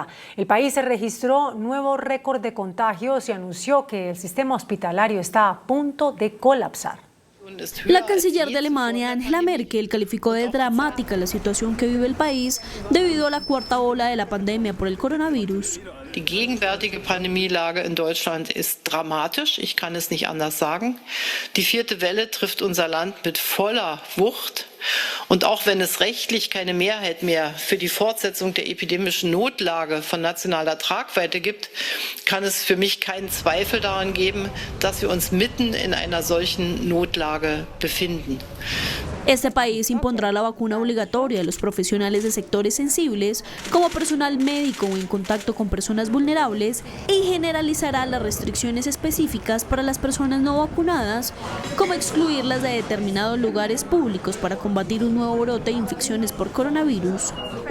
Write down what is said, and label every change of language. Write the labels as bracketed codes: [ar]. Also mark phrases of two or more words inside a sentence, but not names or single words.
[es] El país registró nuevo récord de contagios y anunció que el sistema hospitalario está a punto de colapsar. La canciller de Alemania, Angela Merkel, calificó de dramática la situación que vive el país debido a la cuarta ola de la pandemia por el coronavirus. [de] Die gegenwärtige Pandemielage in Deutschland ist dramatisch, ich kann es nicht anders sagen. Die vierte Welle trifft unser Land mit voller Wucht. Und auch wenn es rechtlich keine Mehrheit mehr für die Fortsetzung der epidemischen Notlage von nationaler Tragweite gibt, kann es für mich keinen Zweifel daran geben, dass wir uns mitten in einer solchen Notlage befinden. [es] Este país impondrá la vacuna obligatoria a los profesionales de sectores sensibles, como personal médico o en contacto con personas vulnerables, y generalizará las restricciones específicas para las personas no vacunadas, como excluirlas de determinados lugares públicos para combatir un nuevo brote de infecciones por coronavirus.